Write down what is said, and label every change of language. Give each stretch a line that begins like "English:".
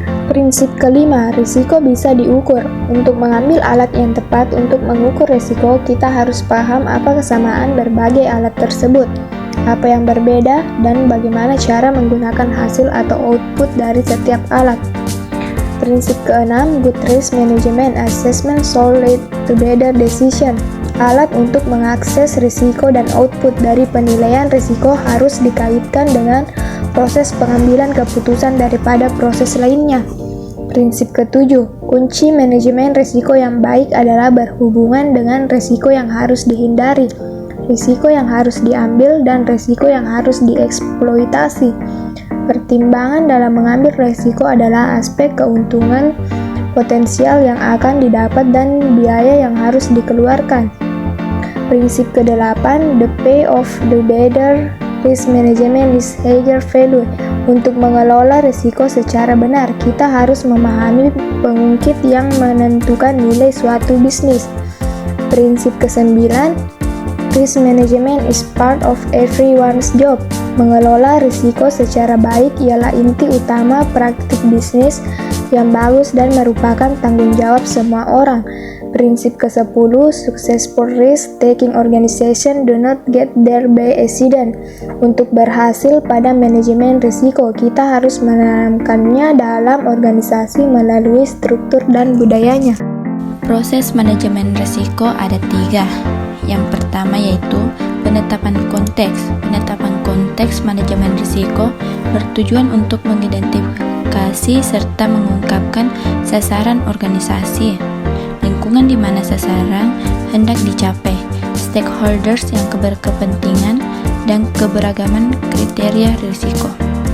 Indonesian: Prinsip kelima, risiko bisa diukur. Untuk mengambil alat yang tepat untuk mengukur risiko, kita harus paham apa kesamaan berbagai alat tersebut, apa yang berbeda, dan bagaimana cara menggunakan hasil atau output dari setiap alat. Prinsip keenam,
English: good risk management assessment should lead to better decision.
Indonesian: Alat untuk mengakses risiko dan output dari penilaian risiko harus dikaitkan dengan proses pengambilan keputusan daripada proses lainnya. Prinsip ketujuh, kunci manajemen risiko yang baik adalah berhubungan dengan risiko yang harus dihindari, risiko yang harus diambil, dan risiko yang harus dieksploitasi. Pertimbangan dalam mengambil risiko adalah aspek keuntungan potensial yang akan didapat dan biaya yang harus dikeluarkan. Prinsip ke-8,
English: the pay of the better risk management is higher value.
Indonesian: Untuk mengelola risiko secara benar, kita harus memahami pengungkit yang menentukan nilai suatu bisnis. Prinsip ke-9,
English: risk management is part of everyone's job.
Indonesian: Mengelola risiko secara baik ialah inti utama praktik bisnis yang bagus dan merupakan tanggung jawab semua orang. Prinsip ke-10,
English: successful risk-taking organization do not get there by accident.
Indonesian: Untuk berhasil pada manajemen risiko, kita harus menanamkannya dalam organisasi melalui struktur dan budayanya. Proses manajemen risiko ada 3. Yang pertama yaitu penetapan konteks. Penetapan konteks manajemen risiko bertujuan untuk mengidentifikasi serta mengungkapkan sasaran organisasi, lingkungan di mana sasaran hendak dicapai, stakeholders yang berkepentingan, dan keberagaman kriteria risiko.